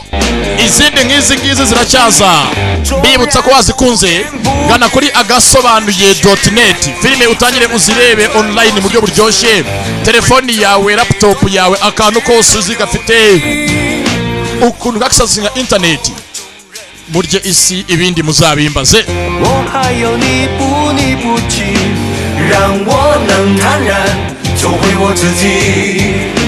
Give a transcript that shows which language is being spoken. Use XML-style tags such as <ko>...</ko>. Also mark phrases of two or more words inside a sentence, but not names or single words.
<rw>Izindi nk'izi ziracyaza. Bibutsa ko wazikunze gana kuri agasobanuye.net. Filime utangire uzirebe online mu buryo buryoshye. Telefoni yawe, laptop yawe, akantu kose uzigafite ukuntu gakisazinga internet. Murye isi ibindi muzabimbaze.</rw> <zh>我还有你不弃，让我能坦然做回我自己。</zh>